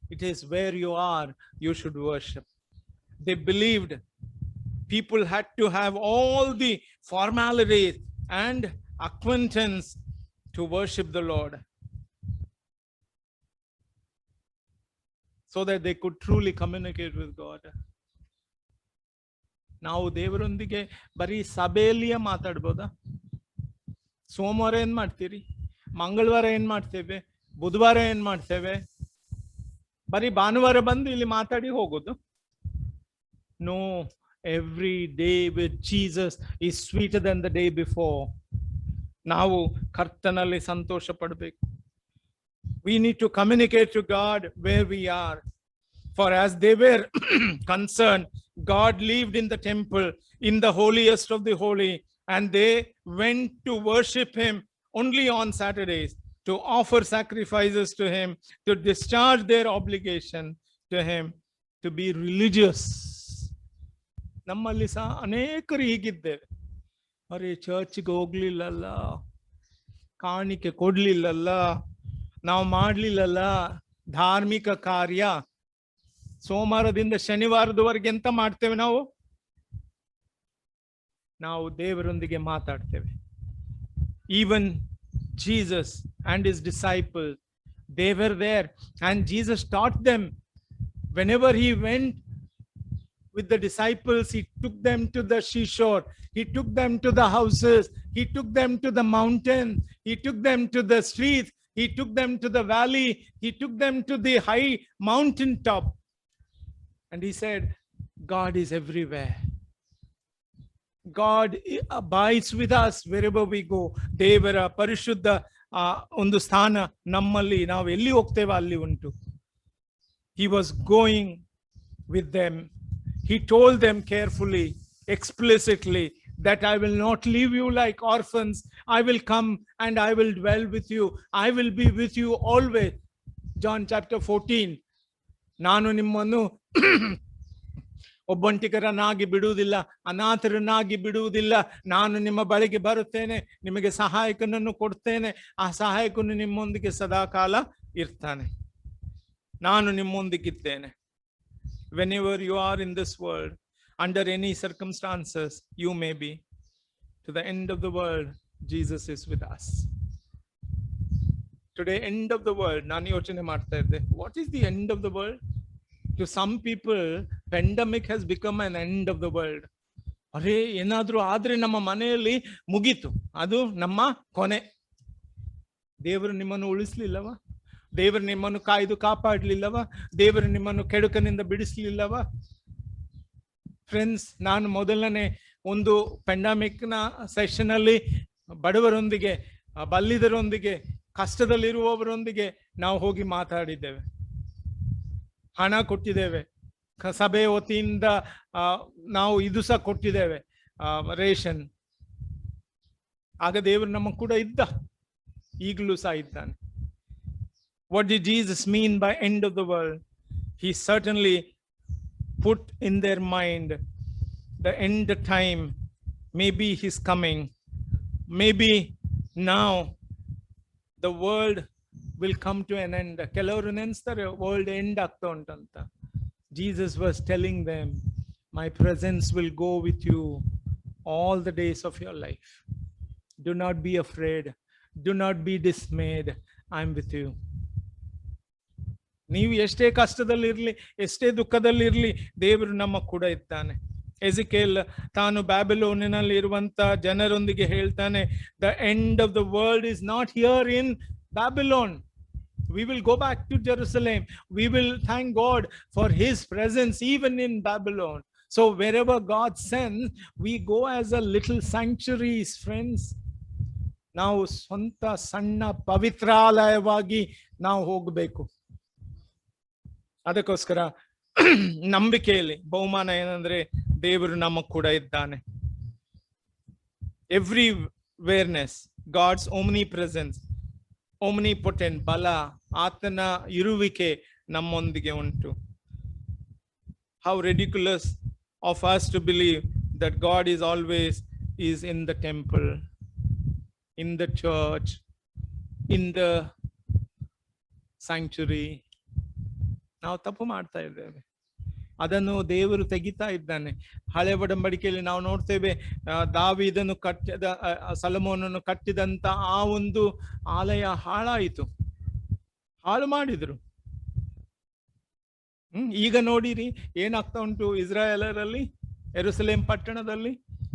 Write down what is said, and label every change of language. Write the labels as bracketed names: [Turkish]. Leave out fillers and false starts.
[English] It is where you are, you should worship. They believed people had to have all the formalities and acquaintance to worship the Lord, so that they could truly communicate with God. [Kannada] ನಾವು ದೇವರೊಂದಿಗೆ ಬರೀ ಸಭೆಯಲ್ಲಿಯೇ ಮಾತಾಡ್ಬೋದಾ? ಸೋಮವಾರ ಏನ್ ಮಾಡ್ತೀರಿ, ಮಂಗಳವಾರ ಏನ್ ಮಾಡ್ತೇವೆ, ಬುಧವಾರ ಏನ್ ಮಾಡ್ತೇವೆ, ಬರೀ ಭಾನುವಾರ ಬಂದು ಇಲ್ಲಿ ಮಾತಾಡಿ ಹೋಗೋದು? [English] No, every day with Jesus is sweeter than the day before. [Kannada] ನಾವು ಕರ್ತನಲ್ಲಿ ಸಂತೋಷ ಪಡಬೇಕು. [English] We need to communicate to God where we are. For as they were concerned, God lived in the temple, in the holiest of the holy, and they went to worship him only on Saturdays, to offer sacrifices to him, to discharge their obligation to him, to be religious. [Kannada] ನಮ್ಮಲ್ಲಿ ಸಹ ಅನೇಕರು ಹೀಗಿದ್ದೇವೆ. ಅರೆ, ಚರ್ಚ್ಗೆ ಹೋಗ್ಲಿಲ್ಲಲ್ಲ, ಕಾಣಿಕೆ ಕೊಡ್ಲಿಲ್ಲಲ್ಲ, ನಾವು ಮಾಡ್ಲಿಲ್ಲಲ್ಲ ಧಾರ್ಮಿಕ ಕಾರ್ಯ. ಸೋಮವಾರದಿಂದ ಶನಿವಾರದವರೆಗೆ ಎಂತ ಮಾಡ್ತೇವೆ ನಾವು ದೇವರೊಂದಿಗೆ ಮಾತಾಡ್ತೇವೆ. [English] Even Jesus and his disciples, they were there, and Jesus taught them. Whenever he went with the disciples, he took them to the seashore, he took them to the houses, he took them to the mountain, he took them to the streets, he took them to the valley, he took them to the high mountain top, and he said, God is everywhere. God abides with us wherever we go. [Kannada] ದೇವರ ಪರಿಶುದ್ಧ ಒಂದು ಸ್ಥಾನ ನಮ್ಮಲ್ಲಿ, ನಾವು ಎಲ್ಲಿ ಹೋಗ್ತೇವೆ ಅಲ್ಲಿ ಉಂಟು. [English] He was going with them. He told them carefully, explicitly, that I will not leave you like orphans. I will come and I will dwell with you. I will be with you always. John chapter 14. [Kannada] ನಾನು ನಿಮ್ಮನ್ನು ಒಬ್ಬಂಟಿಗರನ್ನಾಗಿ ಬಿಡುವುದಿಲ್ಲ, ಅನಾಥರನ್ನಾಗಿ ಬಿಡುವುದಿಲ್ಲ. ನಾನು ನಿಮ್ಮ ಬಳಿಗೆ ಬರುತ್ತೇನೆ, ನಿಮಗೆ ಸಹಾಯಕನನ್ನು ಕೊಡ್ತೇನೆ. ಆ ಸಹಾಯಕನು ನಿಮ್ಮೊಂದಿಗೆ ಸದಾಕಾಲ ಇರ್ತಾನೆ. ನಾನು ನಿಮ್ಮೊಂದಿಗಿದ್ದೇನೆ. [English] Whenever you are in this world, under any circumstances you may be, to the end of the world, Jesus is with us. Today, end of the world, [Kannada] ನಾನು ಯೋಚನೆ ಮಾಡ್ತಾ ಇದ್ದೆ, [English] what is the end of the world? To some people, pandemic has become an end of the world. [Kannada] ಅರೇ, ಏನಾದ್ರೂ ಆದ್ರೆ ನಮ್ಮ ಮನೆಯಲ್ಲಿ ಮುಗೀತು, ಅದು ನಮ್ಮ ಕೊನೆ. ದೇವರು ನಿಮ್ಮನ್ನು ಉಳಿಸ್ಲಿಲ್ಲವ? ದೇವರು ನಿಮ್ಮನ್ನು ಕಾಯ್ದು ಕಾಪಾಡ್ಲಿಲ್ಲವ? ದೇವರು ನಿಮ್ಮನ್ನು ಕೆಡುಕನಿಂದ ಬಿಡಿಸ್ಲಿಲ್ಲವ? ಫ್ರೆಂಡ್ಸ್, ನಾನು ಮೊದಲನೇ ಒಂದು ಪ್ಯಾಂಡಮಿಕ್ ನ ಸೆಷನ್ ಅಲ್ಲಿ ಬಡವರೊಂದಿಗೆ, ಬಲ್ಲಿದರೊಂದಿಗೆ, ಕಷ್ಟದಲ್ಲಿರುವವರೊಂದಿಗೆ ನಾವು ಹೋಗಿ ಮಾತಾಡಿದ್ದೇವೆ, ಹಣ ಕೊಟ್ಟಿದ್ದೇವೆ, ಸಭೆ ವತಿಯಿಂದ ನಾವು ಇದು ಸಹ ಕೊಟ್ಟಿದ್ದೇವೆ, ರೇಷನ್. ಆಗ ದೇವರು ನಮ್ಮ ಕೂಡ ಇದ್ದ, ಈಗಲೂ ಸಹ ಇದ್ದಾನೆ. [English] What did Jesus mean by end of the world? He certainly put in their mind the end time, maybe he's coming, maybe now the world will come to an end. [Kannada] ಕೆಲವರು ನೆನೆಸ್ತಾರೆ [English] world end [Kannada] ಆಗ್ತಾ ಉಂಟಂತ. [English] Jesus was telling them, my presence will go with you all the days of your life. Do not be afraid, do not be dismayed, I'm with you. [Kannada] ನೀವು ಎಷ್ಟೇ ಕಷ್ಟದಲ್ಲಿರ್ಲಿ, ಎಷ್ಟೇ ದುಃಖದಲ್ಲಿರ್ಲಿ, ದೇವರು ನಮ್ಮ ಕೂಡ ಇದ್ದಾನೆ. ಎಜಿಕೇಲ್ ತಾನು ಬ್ಯಾಬಿಲೋನಿನಲ್ಲಿ ಇರುವಂತ ಜನರೊಂದಿಗೆ ಹೇಳ್ತಾನೆ, [English] the end of the world is not here in Babylon. We will go back to Jerusalem. We will thank God for his presence even in Babylon. So wherever God sends, we go as a little sanctuaries, friends. [Kannada] ನಾವು ಸ್ವಂತ ಸಣ್ಣ ಪವಿತ್ರಾಲಯವಾಗಿ ನಾವು ಹೋಗಬೇಕು. ಅದಕ್ಕೋಸ್ಕರ ನಂಬಿಕೆಯಲ್ಲಿ ಬಹುಮಾನ ಏನಂದ್ರೆ ದೇವರು ನಮ್ಮ ಕೂಡ ಇದ್ದಾನೆ. [English] everywhereness, God's omnipresence, omnipotent [Kannada] ಬಲ, ಆತನ ಇರುವಿಕೆ ನಮ್ಮೊಂದಿಗೆ ಉಂಟು. [English] How ridiculous of us to believe that God is always in the temple, in the church, in the sanctuary. [Kannada] ನಾವು ತಪ್ಪು ಮಾಡ್ತಾ ಇದ್ದೇವೆ. ಅದನ್ನು ದೇವರು ತೆಗಿತಾ ಇದ್ದಾನೆ. ಹಳೆ ಒಡಂಬಡಿಕೆಯಲ್ಲಿ ನಾವು ನೋಡ್ತೇವೆ, ದಾವೀದನು ಕಟ್ಟಿದ, ಸೊಲೊಮೋನನು ಕಟ್ಟಿದಂತ ಆ ಒಂದು ಆಲಯ ಹಾಳಾಯಿತು, ಹಾಳು ಮಾಡಿದ್ರು. ಈಗ ನೋಡಿರಿ ಏನಾಗ್ತಾ ಉಂಟು ಇಸ್ರಾಯೇಲರಲ್ಲಿ, ಯೆರೂಸಲೇಮ್ ಪಟ್ಟಣದಲ್ಲಿ.